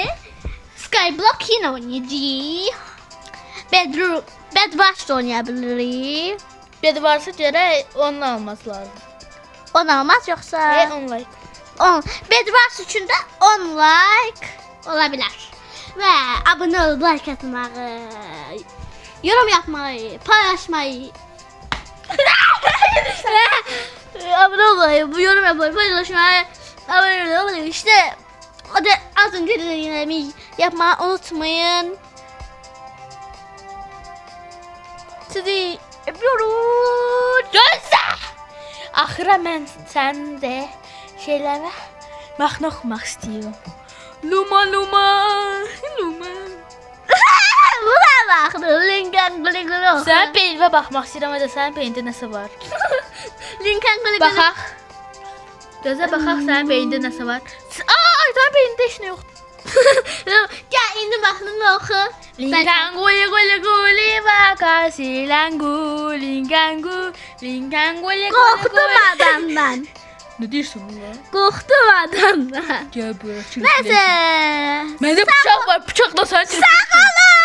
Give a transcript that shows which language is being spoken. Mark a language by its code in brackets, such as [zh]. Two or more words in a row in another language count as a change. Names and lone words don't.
[az] Skyblock yenə oynayacağıq. Bedwars da oynaya bilirik. Bed varsa gərək onu alması lazım. 10 olmaz yoxsa? 10 like. 10. Bedwars üçün də 10 like ola bilər. Və abunə olub like atmağı, [tr] yorum yapmayı, paylaşmayı. [az] Abunə olmayı, bu [tr] yorum yapmayı, paylaşmayı, [az] abunə olmayı. [tr] İşte az önce dediğimi yapmayı unutmayın. Sizi öpüyoruz. [az] Gözlə! Axıra mən sənin də şeylərə mahnı oxumaq istəyirəm. Luma luma, luma. [tr] Buna bak, Lincoln Gulligulu. [az] Sənin peynirə baxmaq istəyirəm, hədə sənin peynirdə nəsə var. Lincoln Gulligulu. Baxaq. Gözə baxaq sənin peynirdə nəsə var. Ay, sənin peynirdə heç nə yoxdur. Gel indi mahnını oku. Lincoln guli guli guli vakasilangu, Lincoln guli guli. [tr] Korktum adamdan. Ne diyorsun lan? Korktum adamdan. Gel buraya. Neyse. [az] Məndə bıçaq var, bıçaqla səni Sağ ol.